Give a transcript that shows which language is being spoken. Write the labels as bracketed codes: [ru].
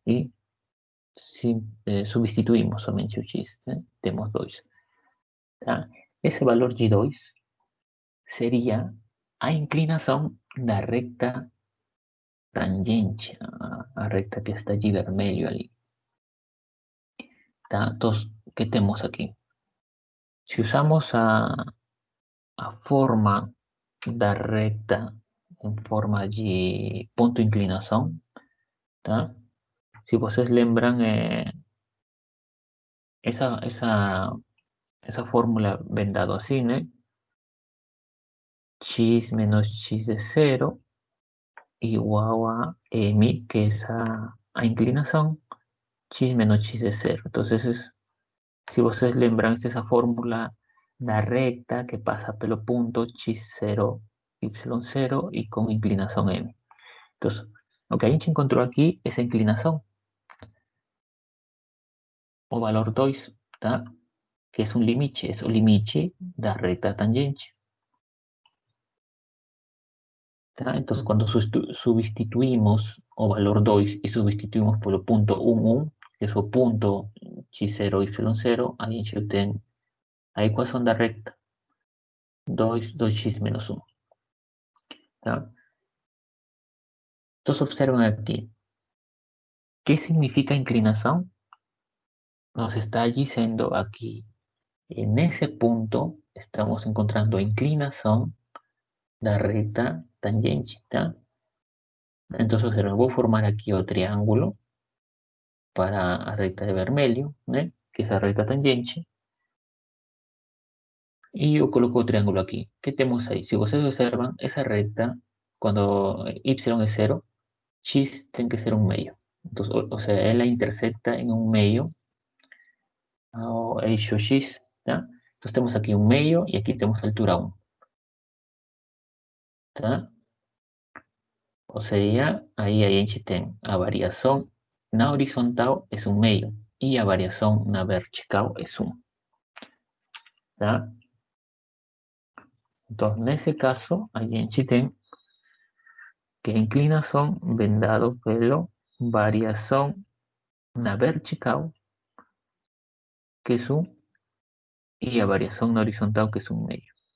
[es] Y si, substituimos somente o x, ¿eh? Tenemos 2. ¿Tá? Ese valor de 2 sería [pt] a inclinação da recta tangente, [es] a recta que está allí vermelho ali. Tá? Entonces, ¿qué tenemos aquí? [pt] Si usamos a forma da recta em forma de ponto de inclinação, tá? Se vocês lembram, essa fórmula vem dado assim, né? X menos x de 0 igual a m, que es a inclinação, x menos x de 0. [es] Entonces, si [pt] vocês lembram, essa fórmula da recta [es] que pasa pelo punto x0, y0 y con inclinación m. Entonces, lo que a gente encontró aquí es inclinación, o valor 2, ¿tá? Que es un limite, es o limite da recta tangente. ¿Tá? Entonces, cuando sustituimos o valor 2 y sustituimos por el punto 1, 1, [pt] que é o ponto x0, y0, a gente tem a equação da reta 2x menos 1. Tá? Então, observam aqui. [es] ¿Qué significa inclinación? Nos está diciendo aquí, en ese punto, estamos encontrando inclinación de recta tangente. ¿Tá? Entonces, voy a formar aquí otro triángulo para la recta de vermelho, ¿no? Que es la recta tangente. Y yo coloco el triángulo aquí. ¿Qué tenemos ahí? Si ustedes observan, esa recta, cuando y es 0, x tiene que ser un medio. Entonces, o sea, él la intersecta en un medio, o eixo x, ¿tá? Entonces tenemos aquí un medio y aquí tenemos altura 1. ¿Tá? [pt] O sea, ahí a gente tem a variação na horizontal es un medio y a variação na vertical es 1. ¿Tá? [es] Entonces, en ese caso, [pt] a gente tem que a inclinação vem dado pela variação na vertical, que es 1, y a variação na horizontal, que es un medio.